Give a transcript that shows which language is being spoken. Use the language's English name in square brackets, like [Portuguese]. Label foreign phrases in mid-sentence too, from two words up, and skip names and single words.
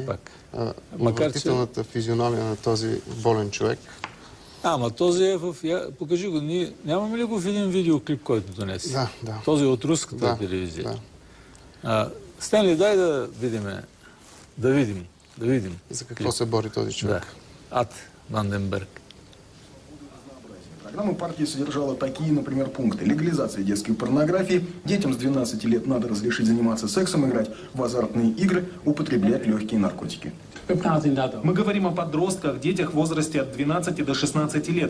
[Bulgarian] Отвратителната физиономия на този болен човек. Ама този е в... Покажи го. Нямаме ли го в един видеоклип, който донесе? Да. Този е от руската телевизия. Да. Стенли, дай да видим. За какво се бори този човек? Да. Ад Ванденберг. [Russian] Программа партии содержала такие, например, пункты. Легализация детской порнографии, детям с 12 лет надо разрешить заниматься сексом, играть в азартные игры, употреблять легкие наркотики. Мы говорим о подростках, детях в возрасте от 12 до 16 лет.